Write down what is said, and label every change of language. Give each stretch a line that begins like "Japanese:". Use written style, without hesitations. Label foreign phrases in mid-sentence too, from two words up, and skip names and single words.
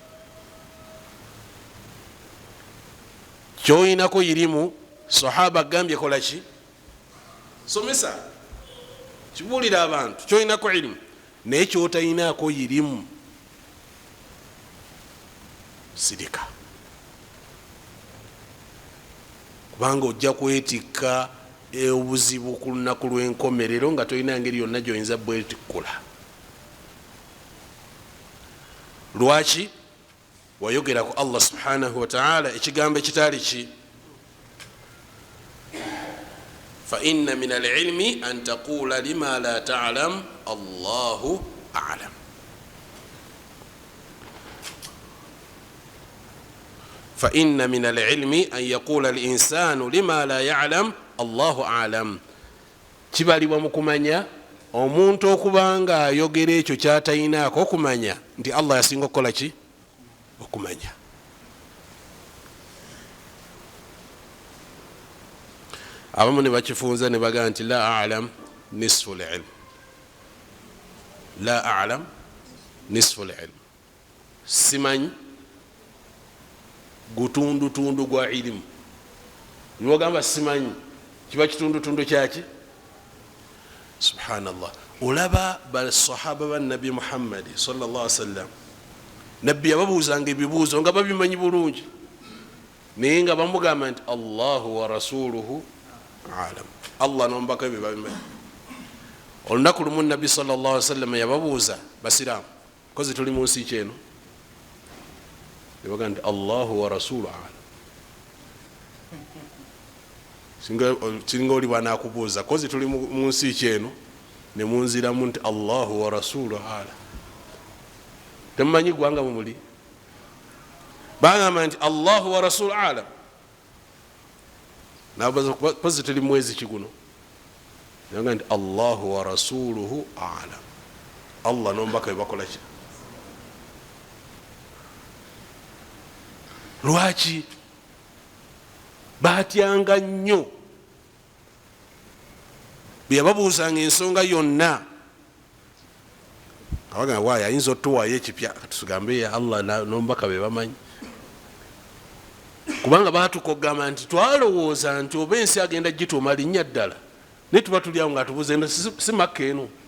Ganda: Kyoyinako irimu, sahaba agambye kola ki, somesa, kibuulira abantu kyoyinako irimu, naye kyotayinako irimu sirika, kubanga ojja kwetikka obuzibu ku lunaku lw'enkomerero nga toyina ngeri yonna gyoyinza bwetikkula. Lwaki? Wayogera ku Allah
Arabic: سبحانه وتعالى
Ganda: ekigambo ekitali ki.
Arabic: فإن من العلم أن تقول لما لا تعلم الله أعلم. فإن من العلم أن يقول الإنسان لما لا يعلم الله أعلم.
Ganda: Kibalibwa mu kumanya omuntu okubanga ayogera ekyo kyatayinaako okumanya nti Allah yasinga okukola ki, okumanya. Abamu ne bakifunza ne bagamba nti
Arabic: لا أعلم نصف العلم, لا أعلم نصف العلم,
Ganda: simanyi gutundutundu gwa ilimu. Niwagamba simanyi kiba kitundutundu kyaki. Subhanallah. Olaba basahaba ba Nabi Muhammad
Arabic: صلى الله عليه وسلم,
Ganda: nabbi yababuuzanga ebibuuzo nga babimanyi bulungi, naye nga bamugamba nti
Arabic: الله ورسوله أعلم.
Ganda: Allah nombaka bye babimanyi. Olunaku lumu Nabbi
Arabic: صلى الله عليه وسلم
Ganda: yababuuza basiraamu, kozi tuli mu nsi kyeno, yabaga nti
Arabic: الله ورسوله أعلم.
Ganda: Singa oli bwanakubuuza kozi tuli mu nsi kyeno ne munziramu nti
Arabic: الله ورسوله أعلم,
Ganda: temumanyi gwanga mumuli, bagamba nti
Arabic: الله ورسوله أعلم.
Ganda: Nabaza kozi tuli mwezi kiguno, yabaga nti
Arabic: الله ورسوله أعلم.
Ganda: Allah nombaka bebakola ki. Lwaki batyanga nnyo byebabuuzanga ensonga yonna, abagamba waayo ayinza otuwaayo ekipya, tugambe ya Allah nombaka bebamanyi, kubanga batukogamba nti twalowooza nti oba ensi agenda gituuma linnya ddala, naye tuba tulyawo nga tubuuza eno si Makka eno.